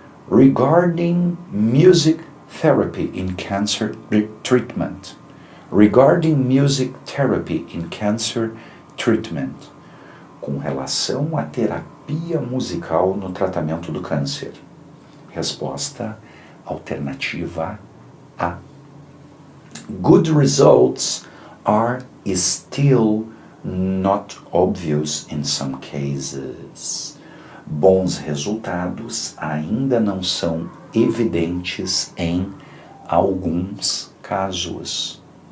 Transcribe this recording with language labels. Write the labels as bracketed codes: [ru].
[en] Regarding music therapy in cancer treatment. Regarding music therapy in cancer treatment. [pt] Com relação à terapia musical no tratamento do câncer. Resposta alternativa A. [en] Good results are still not obvious in some cases. [pt] Bons resultados ainda não são evidentes em alguns casos.